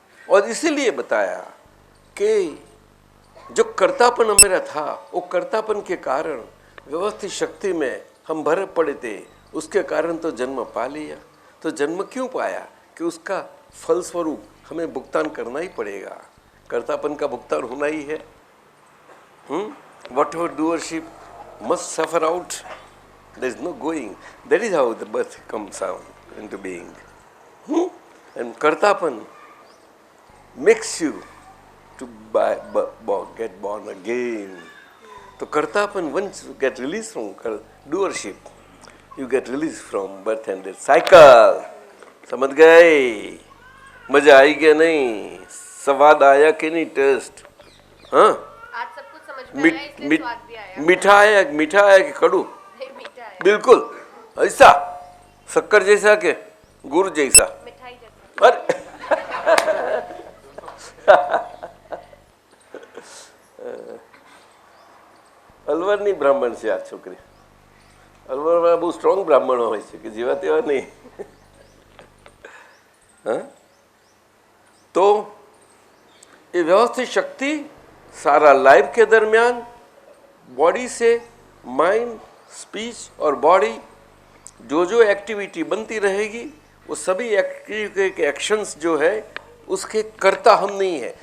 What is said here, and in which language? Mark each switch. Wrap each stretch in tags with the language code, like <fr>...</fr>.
<hi>और इसीलिए बताया कि जो कर्तापन मेरा था, वो कर्तापन के कारण व्यवस्थित शक्ति में हम भरे पड़े थे, उसके कारण तो जन्म पा लिया। तो जन्म क्यों पाया? कि उसका फलस्वरूप हमें भुगतान करना ही पड़ेगा, कर्तापन का भुगतान होना ही है।</hi> <en>Whatever doership must suffer out. There is no going. That is how the birth comes out into being. And कर्तापन makes you to get born again. तो कर्तापन, once you get released from doership, you get released from birth and death cycle.</en> <hi>समझ गए? मजा आई क्या नहीं? स्वाद आया कि नहीं? टेस्ट? हाँ, आज सब कुछ समझ में आया, इसलिए स्वाद भी आया। मीठा आया कि कड़ू? नहीं, मीठा आया। बिल्कुल ऐसा, शक्कर जैसा के गुड़ जैसा? मिठाई जैसा।</hi> <gu>अरे અલવરની બ્રાહ્મણ છે આ છોકરી। અલવરમાં બહુ સ્ટ્રોંગ બ્રાહ્મણો હોય છે કે જેવા તેવા નહીં। हाँ?</gu> <hi>तो ये व्यवस्थित शक्ति सारा लाइफ के दरमियान बॉडी से माइंड, स्पीच और बॉडी जो एक्टिविटी बनती रहेगी, वो सभी एक्शंस जो है उसके कर्ता हम नहीं है।</hi>